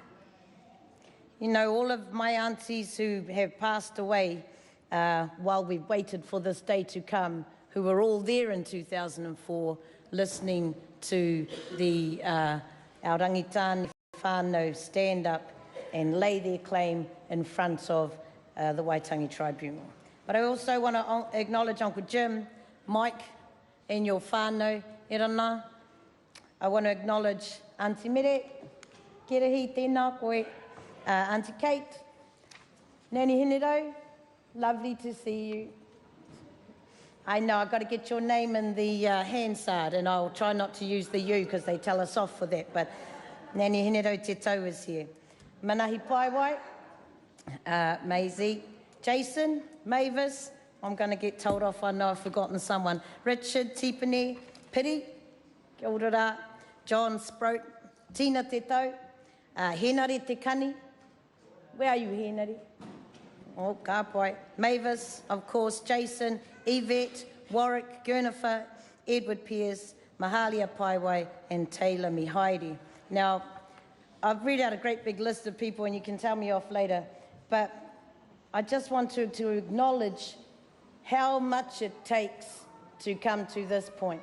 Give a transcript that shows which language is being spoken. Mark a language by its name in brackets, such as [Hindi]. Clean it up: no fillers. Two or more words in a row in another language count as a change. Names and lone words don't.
[English] You know, all of my aunties who have passed away while we've waited for this day to come, who were all there in 2004, listening to our Rangitāne whānau stand up and lay their claim in front of the Waitangi Tribunal. But I also want to acknowledge Uncle Jim, Mike, and your whānau, Irana. I want to acknowledge Auntie Mere, Kirahi, [Māori] tēnā koe, [English] Auntie Kate, Nani Hinero, lovely to see you. I know, I've got to get your name in the Hansard, and I'll try not to use the you because they tell us off for that, but Nani Hinero Te Tau is here. Manahi Paiwai, Maisie, Jason, Mavis, I'm going to get told off, I know I've forgotten someone. Richard, Tipene, Piri, [Māori] kia ora rā, [English] John Sprout, Tina Te Tau, Henare Te Kani. Where are you, Henare? Oh, [Māori] ka pai. [English] Mavis, of course, Jason, Yvette, Warwick, Gurnifer, Edward Pearce, Mahalia Paiwai, and Taylor Mihairi. Now, I've read out a great big list of people, and you can tell me off later, but I just want to acknowledge how much it takes to come to this point.